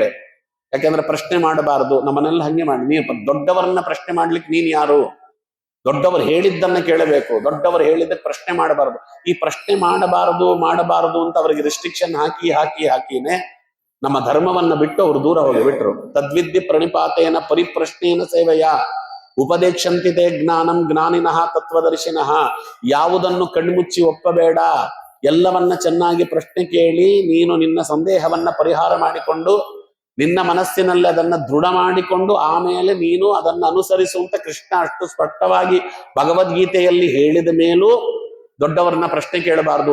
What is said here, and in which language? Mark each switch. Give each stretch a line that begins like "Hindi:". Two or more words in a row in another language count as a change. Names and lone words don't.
Kannada: ಯಾಕೆಂದ್ರೆ ಪ್ರಶ್ನೆ ಮಾಡಬಾರದು. ನಮ್ಮನೆಲ್ಲ ಹಂಗೆ ಮಾಡಿ, ನೀನು ದೊಡ್ಡವರನ್ನ ಪ್ರಶ್ನೆ ಮಾಡ್ಲಿಕ್ಕೆ ನೀನ್ ಯಾರು? ದೊಡ್ಡವರು ಹೇಳಿದ್ದನ್ನ ಕೇಳಬೇಕು, ದೊಡ್ಡವರು ಹೇಳಿದ್ದಕ್ಕೆ ಪ್ರಶ್ನೆ ಮಾಡಬಾರದು. ಈ ಪ್ರಶ್ನೆ ಮಾಡಬಾರದು ಅಂತ ಅವರಿಗೆ ರಿಸ್ಟ್ರಿಕ್ಷನ್ ಹಾಕಿನೇ ನಮ್ಮ ಧರ್ಮವನ್ನ ಬಿಟ್ಟು ಅವರು ದೂರ ಹೋಗಿಬಿಟ್ರು.
Sanskrit: ತದ್ವಿದ್ಯ ಪ್ರಣಿಪಾತೇನ ಪರಿಪ್ರಶ್ನೇನ ಸೇವೆಯ ಉಪದೇಶಂತಿತೆ ಜ್ಞಾನಂ ಜ್ಞಾನಿನಃ ತತ್ವದರ್ಶಿನಃ.
Kannada: ಯಾವುದನ್ನು ಕಣ್ಮುಚ್ಚಿ ಒಪ್ಪಬೇಡ, ಎಲ್ಲವನ್ನ ಚೆನ್ನಾಗಿ ಪ್ರಶ್ನೆ ಕೇಳಿ ನೀನು ನಿನ್ನ ಸಂದೇಹವನ್ನ ಪರಿಹಾರ ಮಾಡಿಕೊಂಡು ನಿನ್ನ ಮನಸ್ಸಿನಲ್ಲಿ ಅದನ್ನ ದೃಢ ಮಾಡಿಕೊಂಡು ಆಮೇಲೆ ನೀನು ಅದನ್ನು ಅನುಸರಿಸುವಂತ ಕೃಷ್ಣ ಅಷ್ಟು ಸ್ಪಷ್ಟವಾಗಿ ಭಗವದ್ಗೀತೆಯಲ್ಲಿ ಹೇಳಿದ ಮೇಲೂ ದೊಡ್ಡವರನ್ನ ಪ್ರಶ್ನೆ ಕೇಳಬಾರದು.